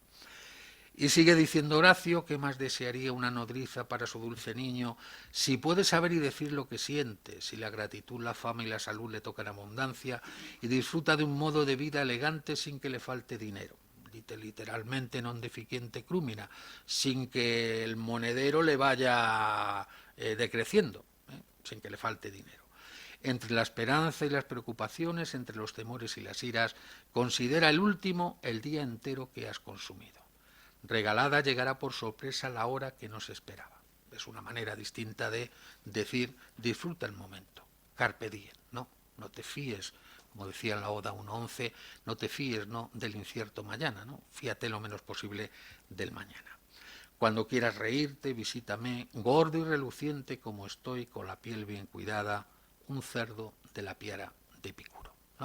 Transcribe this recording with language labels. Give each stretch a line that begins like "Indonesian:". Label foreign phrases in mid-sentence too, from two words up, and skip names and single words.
Spanish: Y sigue diciendo Horacio, ¿qué más desearía una nodriza para su dulce niño? Si puede saber y decir lo que siente, si la gratitud, la fama y la salud le tocan abundancia y disfruta de un modo de vida elegante sin que le falte dinero. Literalmente
Latin: non deficiente crúmina,
Spanish: sin que el monedero le vaya decreciendo, sin que le falte dinero. Entre la esperanza y las preocupaciones, entre los temores y las iras, considera el último el día entero que has consumido. Regalada llegará por sorpresa la hora que no se esperaba. Es una manera distinta de decir, disfruta el momento,
Latin: carpe diem,
Spanish: no te fíes, como decía en la Oda 1.11, no te fíes del incierto mañana, ¿no? Fíate lo menos posible del mañana. Cuando quieras reírte, visítame, gordo y reluciente como estoy, con la piel bien cuidada, un cerdo de la piara de Epicuro, ¿no?